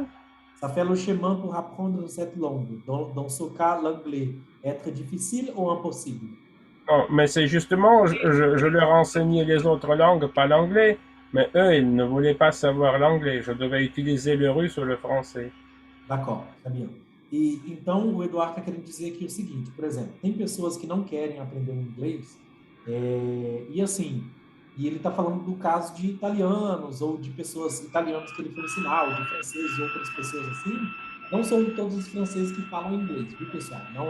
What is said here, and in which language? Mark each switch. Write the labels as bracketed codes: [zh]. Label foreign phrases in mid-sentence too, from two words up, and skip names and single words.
[fr] Ça fait le chemin pour apprendre cette langue. Dans ce cas, l'anglais, être difficile ou impossible? Non, mais c'est justement, je leur enseignais les autres langues, pas l'anglais. Mais eux, ils ne voulaient pas savoir l'anglais. Je devais utiliser le russe ou le français. D'accord, [pt] tá bem. E então o Eduardo está querendo dizer aqui o seguinte, por exemplo, tem pessoas que não querem aprender o inglês, e assim, e ele está falando do caso de italianos ou de pessoas italianas que ele foi ensinar, ou de franceses e outras pessoas assim. Não são todos os franceses que falam inglês, viu, pessoal?